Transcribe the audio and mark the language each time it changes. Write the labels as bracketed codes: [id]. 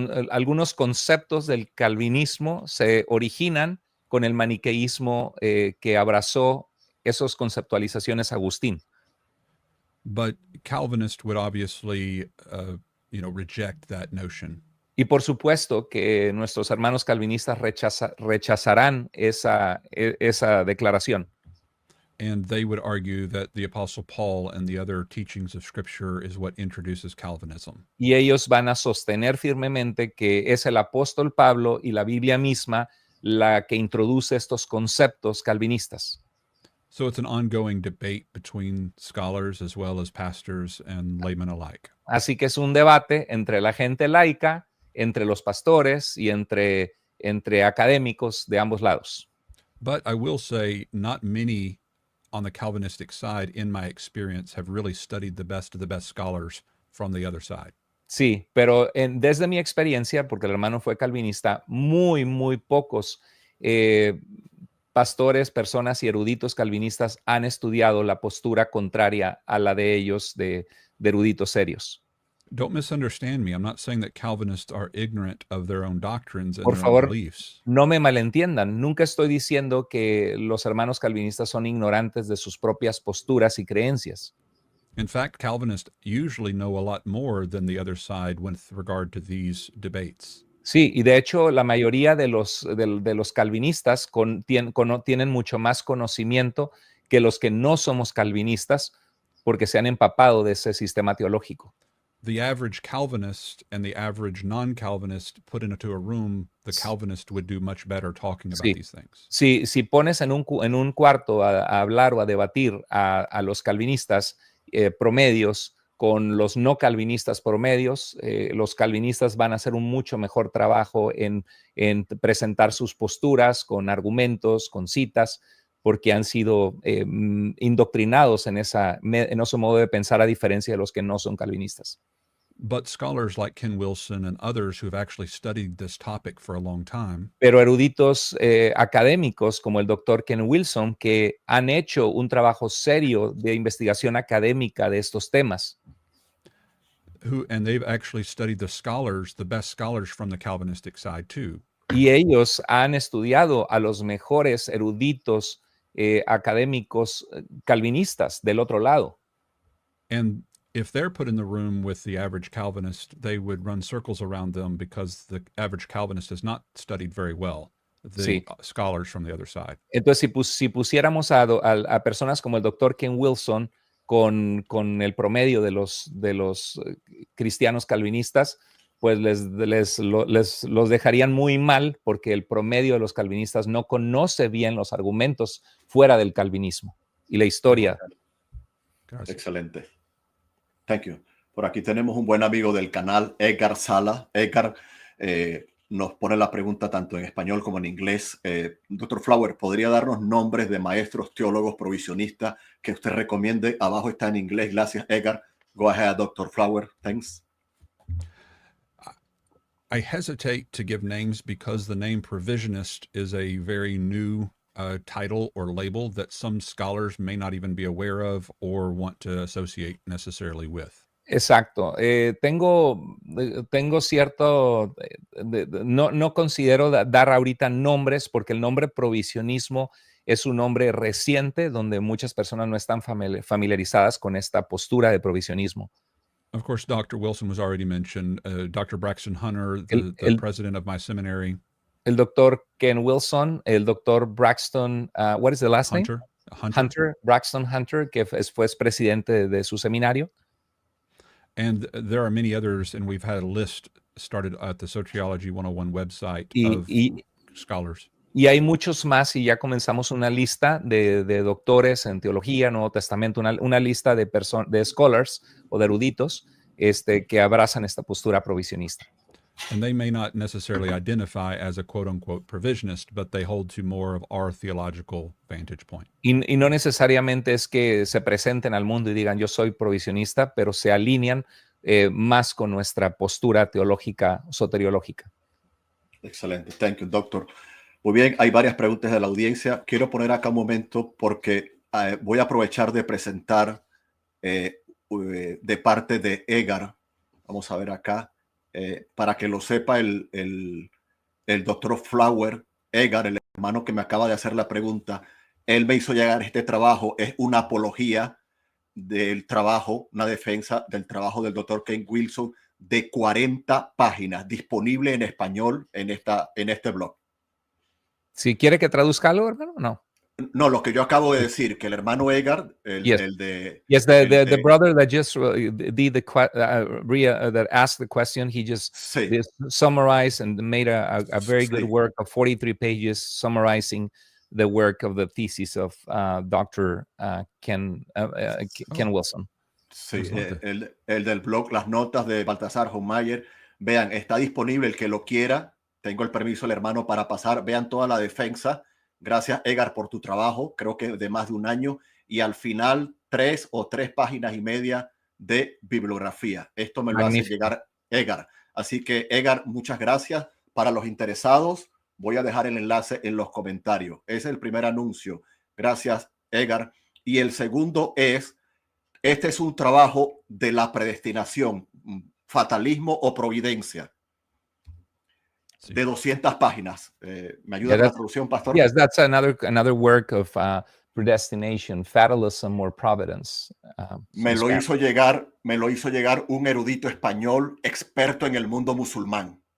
[es] Algunos conceptos del calvinismo se originan con el maniqueísmo que abrazó esas conceptualizaciones Agustín. [en] But Calvinists would obviously, reject that notion. [es] Y por supuesto que nuestros hermanos calvinistas rechazarán esa declaración. [en] And they would argue that the Apostle Paul and the other teachings of Scripture is what introduces Calvinism. [es] Y ellos van a sostener firmemente que es el apóstol Pablo y la Biblia misma la que introduce estos conceptos calvinistas. [en] So it's an ongoing debate between scholars as well as pastors and laymen alike. [es] Así que es un debate entre la gente laica, entre los pastores y entre académicos de ambos lados. [en] But I will say, not many on the Calvinistic side, in my experience, have really studied the best of the best scholars from the other side. [es] Sí, pero desde mi experiencia, porque el hermano fue calvinista, muy, muy pocos pastores, personas y eruditos calvinistas han estudiado la postura contraria a la de ellos, de eruditos serios. [en] Don't misunderstand me. I'm not saying that Calvinists are ignorant of their own doctrines and [es] Por [en] their own [es] favor, [en] beliefs. [es] no me malentiendan. Nunca estoy diciendo que los hermanos calvinistas son ignorantes de sus propias posturas y creencias. [en] In fact, Calvinists usually know a lot more than the other side with regard to these debates. [es] Sí, y de hecho la mayoría de los calvinistas tienen mucho más conocimiento que los que no somos calvinistas porque se han empapado de ese sistema teológico. [en] The average Calvinist and the average non-Calvinist put into a room, the Calvinist would do much better talking about these things. [es] Si pones en un cuarto a hablar o a debatir a los calvinistas promedios con los no calvinistas promedios, los calvinistas van a hacer un mucho mejor trabajo en presentar sus posturas con argumentos, con citas, porque han sido indoctrinados en ese modo de pensar a diferencia de los que no son calvinistas. [en] But scholars like Ken Wilson and others who have actually studied this topic for a long time, [es] Pero eruditos académicos como el doctor Ken Wilson, que han hecho un trabajo serio de investigación académica de estos temas, [en] and they've actually studied the best scholars from the Calvinistic side too. [es] y ellos han estudiado a los mejores eruditos académicos calvinistas del otro lado. [en] And if they're put in the room with the average Calvinist, they would run circles around them because the average Calvinist has not studied very well the scholars from the other side. [es] Entonces, si pusiéramos a personas como el doctor Ken Wilson con el promedio de los cristianos calvinistas, pues los dejarían muy mal porque el promedio de los calvinistas no conoce bien los argumentos fuera del calvinismo y la historia. Gracias. [en] Excelente. Thank you. [es] Por aquí tenemos un buen amigo del canal, Edgar Sala. Edgar nos pone la pregunta tanto en español como en inglés. Dr. Flower, ¿podría darnos nombres de maestros teólogos provisionistas que usted recomiende? Abajo está en inglés. Gracias, Edgar. [en] Go ahead, Dr. Flower. Thanks. I hesitate to give names because the name provisionist is a very new title or label that some scholars may not even be aware of or want to associate necessarily with. [es] Exacto. Tengo cierto, no considero dar ahorita nombres porque el nombre provisionismo es un nombre reciente donde muchas personas no están familiarizadas con esta postura de provisionismo. [en] Of course, Dr. Wilson was already mentioned. Dr. Braxton Hunter, the president of my seminary. [es] El doctor Ken Wilson, el doctor Braxton, [en] what is the last name? [es] Hunter, Braxton Hunter, que fue presidente de su seminario. [en] And there are many others, and we've had a list started at the Sociology 101 website of scholars. [es] Y hay muchos más, y ya comenzamos una lista de doctores en teología, Nuevo Testamento, una lista de scholars o de eruditos que abrazan esta postura provisionista. [en] And they may not necessarily identify as a quote-unquote provisionist, but they hold to more of our theological vantage point. [es] Y no necesariamente es que se presenten al mundo y digan yo soy provisionista, pero se alinean más con nuestra postura teológica, soteriológica. [en] Excelente. Thank you, doctor. [es] Muy bien, hay varias preguntas de la audiencia. Quiero poner acá un momento porque voy a aprovechar de presentar de parte de Edgar. Vamos a ver acá. para que lo sepa el doctor Flower, Edgar, el hermano que me acaba de hacer la pregunta, él me hizo llegar este trabajo, es una apología del trabajo, una defensa del trabajo del doctor Ken Wilson de 40 páginas, disponible en español en este blog. Si quiere que traduzca algo, hermano, no. No, lo que yo acabo de decir, que el hermano Edgar, [en] Yes, the brother that just did that asked the question, he just summarized and made a very good work of 43 pages summarizing the work of the thesis of Dr. Ken Wilson. [es] Sí, el del blog Las Notas de Baltasar Hohmeyer. Vean, está disponible el que lo quiera. Tengo el permiso del hermano para pasar. Vean toda la defensa. Gracias, Edgar, por tu trabajo. Creo que de más de un año. Y al final, 3 páginas y media de bibliografía. Esto me lo hace llegar Edgar. Así que, Edgar, muchas gracias. Para los interesados, voy a dejar el enlace en los comentarios. Ese es el primer anuncio. Gracias, Edgar. Y el segundo es, este es un trabajo de la predestinación, fatalismo o providencia, de 200 páginas. ¿Me ayuda con la traducción, pastor? [en] Yes, that's another work of predestination, fatalism or providence. [es] Me lo hizo llegar un erudito español experto en el mundo musulmán.